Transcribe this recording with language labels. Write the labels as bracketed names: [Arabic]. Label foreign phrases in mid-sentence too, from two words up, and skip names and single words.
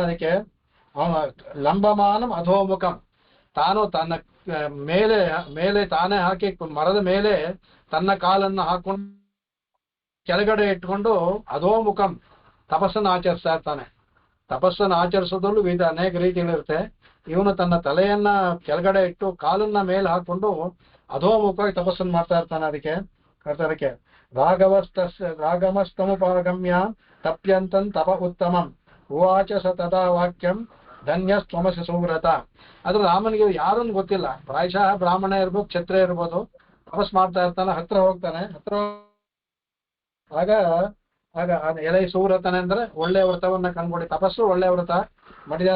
[Kannada] ಅದಕ್ಕೆ ಅವನ [Sanskrit] ಲಂಬಮಾನಂ ಅಧೋಮುಖಂ, [Kannada] ತಾನು ತನ್ನ ಮೇಲೆ ತಾನೇ ಹಾಕಿ ಮರದ ಮೇಲೆ ತನ್ನ ಕಾಲನ್ನು ಹಾಕೊಂಡು ಕೆಳಗಡೆ ಇಟ್ಕೊಂಡು ಅಧೋಮುಖಂ ತಪಸ್ಸನ್ನು ಆಚರಿಸ್ತಾ ಇರ್ತಾನೆ. ತಪಸ್ಸನ್ನು ಆಚರಿಸೋದ್ರಲ್ಲೂ ಅನೇಕ ರೀತಿಗಳಿರುತ್ತೆ. ಇವನು ತನ್ನ ತಲೆಯನ್ನ ಕೆಳಗಡೆ ಇಟ್ಟು ಕಾಲನ್ನ ಮೇಲೆ ಹಾಕೊಂಡು ಅಧೋಮುಖವಾಗಿ ತಪಸ್ಸನ್ನು ಮಾಡ್ತಾ ಇರ್ತಾನೆ. [Sanskrit] ಅದಕ್ಕೆ ರಾಗಮಸ್ತಮುಪಗಮ್ಯ ತಪ್ಯಂತಂ ತಪ ಉತ್ತಮಂ ಉವಾಚ ಸ ತದಾ ವಾಕ್ಯಂ ಧನ್ಯಸ್ತ್ವಮಸಿ ಸುವ್ರತ. [Kannada] ಆದ್ರೆ ರಾಮನಿಗೆ ಯಾರನ್ನು ಗೊತ್ತಿಲ್ಲ, ಪ್ರಾಯಶಃ ಬ್ರಾಹ್ಮಣ ಇರ್ಬೋದು, ಕ್ಷತ್ರಿಯ ಇರ್ಬೋದು. ತಪಸ್ ಮಾಡ್ತಾ ಇರ್ತಾನೆ, ಹತ್ರ ಹೋಗ್ತಾನೆ. ಆಗ ಎಲೆ ಸುವ್ರತನೆ ಅಂದ್ರೆ ಒಳ್ಳೆ ವ್ರತವನ್ನ ಕಂಡ್ಕೊಡಿ, ತಪಸ್ಸು ಒಳ್ಳೆ ವ್ರತ ಮಾಡಿದ.